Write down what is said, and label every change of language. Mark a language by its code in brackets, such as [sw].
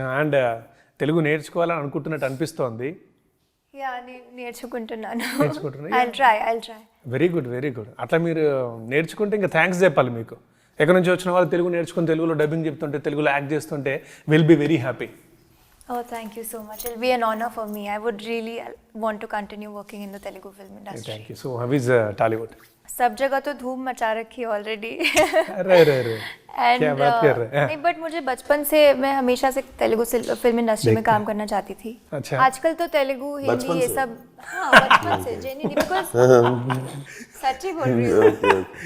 [te] And Telugu నేర్చుకోవాలని అనుకుంటున్నట్టు అనిపిస్తోంది. నేర్చుకుంటున్నాను. [en] I'll try. Very good, very good. [te] అట్లా మీరు నేర్చుకుంటే ఇంకా థ్యాంక్స్ చెప్పాలి మీకు. ఎక్కడి నుంచి వచ్చిన వాళ్ళు తెలుగు నేర్చుకుని తెలుగులో డబ్బింగ్ చెప్తుంటే, తెలుగులో యాక్ట్ చేస్తుంటే [en] Will be very happy. Oh, thank you so much. It'll be an honor for me. I would really want to continue working in the Telugu film industry. Thank you. So how is Tollywood? [hi] सब जगह तो धूम मचा रखी है already. अरे क्या बात कर रहे हैं? नहीं, बट मुझे बचपन से, मैं हमेशा से तेलुगु फिल्म इंडस्ट्री में काम करना चाहती थी. अच्छा. आजकल तो तेलुगु, हिंदी ये सब, बचपन से जेन्युइनली, बिकॉज़ सच्ची बोल रही हूँ.